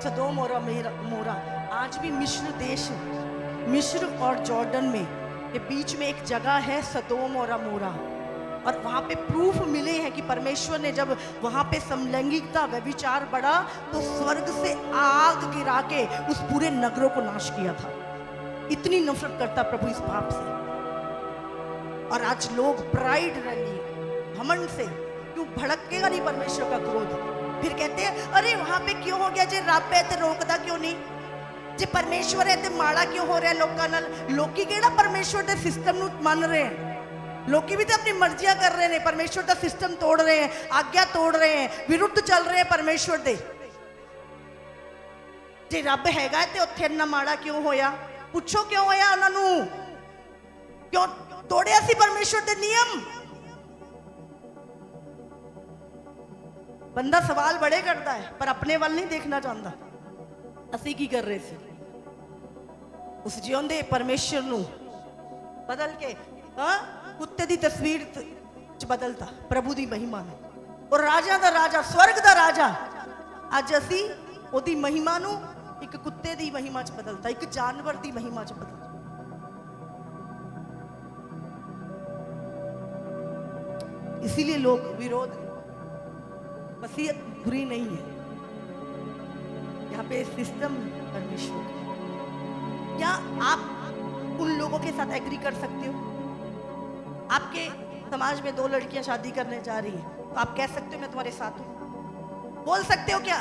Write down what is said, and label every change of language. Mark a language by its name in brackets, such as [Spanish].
[Hindi] सदोम और मोरा आज भी मिस्र देश, मिस्र और जॉर्डन में के बीच में एक जगह है सदोम और अमोरा, और वहाँ पे प्रूफ मिले हैं कि परमेश्वर ने जब वहाँ पे समलैंगिकता, व्यभिचार बढ़ा, तो स्वर्ग से आग गिरा के उस पूरे नगरों को नाश किया था। इतनी नफरत करता प्रभु इस पाप से। और आज लोग प्राइड रैली, घमंड से क्यों भड़केगा नहीं परमेश्वर का क्रोध? फिर कहते हैं अरे वहाँ पे क्यों हो गया जे रापे ते रोकदा क्यों नहीं? [Punjabi] ਜੇ ਪਰਮੇਸ਼ਵਰ ਹੈ ਤੇ ਮਾੜਾ ਕਿਉਂ ਹੋ ਰਿਹਾ ਲੋਕਾਂ ਨਾਲ? ਲੋਕੀ ਕਿਹੜਾ ਪਰਮੇਸ਼ਵਰ ਦੇ ਸਿਸਟਮ ਨੂੰ ਮੰਨ ਰਹੇ ਹੈ? ਲੋਕੀ ਵੀ ਤਾਂ ਆਪਣੀ ਮਰਜ਼ੀਆਂ ਕਰ ਰਹੇ ਨੇ, ਪਰਮੇਸ਼ਵਰ ਦਾ ਸਿਸਟਮ ਤੋੜ ਰਹੇ ਹੈ, ਆਗਿਆ ਤੋੜ ਰਹੇ ਹੈ, ਵਿਰੁੱਧ ਚੱਲ ਰਹੇ ਹੈ ਪਰਮੇਸ਼ਵਰ ਦੇ। ਜੇ ਰੱਬ ਹੈਗਾ ਤੇ ਉੱਥੇ ਇੰਨਾ ਮਾੜਾ ਕਿਉਂ ਹੋਇਆ? ਪੁੱਛੋ ਕਿਉਂ ਹੋਇਆ ਉਹਨਾਂ ਨੂੰ? ਕਿਉਂ ਤੋੜਿਆ ਸੀ ਪਰਮੇਸ਼ਵਰ ਦੇ ਨਿਯਮ? ਬੰਦਾ ਸਵਾਲ ਬੜੇ ਕਰਦਾ ਹੈ ਪਰ ਆਪਣੇ ਵੱਲ ਨਹੀਂ ਦੇਖਣਾ ਚਾਹੁੰਦਾ। ਅਸੀਂ ਕੀ ਕਰ ਰਹੇ ਸੀ? ਉਸ ਜਿਉਂਦੇ ਪਰਮੇਸ਼ਵਰ ਨੂੰ ਬਦਲ ਕੇ ਕੁੱਤੇ ਦੀ ਤਸਵੀਰ ਚ ਬਦਲਤਾ, ਪ੍ਰਭੂ ਦੀ ਮਹਿਮਾ ਨੂੰ। ਔਰ ਰਾਜਾ ਦਾ ਰਾਜਾ, ਸਵਰਗ ਦਾ ਰਾਜਾ, ਅੱਜ ਅਸੀਂ ਉਹਦੀ ਮਹਿਮਾ ਨੂੰ ਇੱਕ ਕੁੱਤੇ ਦੀ ਮਹਿਮਾ ਚ ਬਦਲਤਾ, ਇੱਕ ਜਾਨਵਰ ਦੀ ਮਹਿਮਾ ਚ ਬਦਲਤਾ। [Hindi] इसीलिए लोग विरोध, वसीयत बुरी नहीं है, यहाँ पे सिस्टम परमेश्वर का। क्या आप उन लोगों के साथ एग्री कर सकते हो? आपके समाज में 2 लड़कियां शादी करने जा रही हैं, तो आप कह सकते हो मैं तुम्हारे साथ हूं? बोल सकते हो क्या?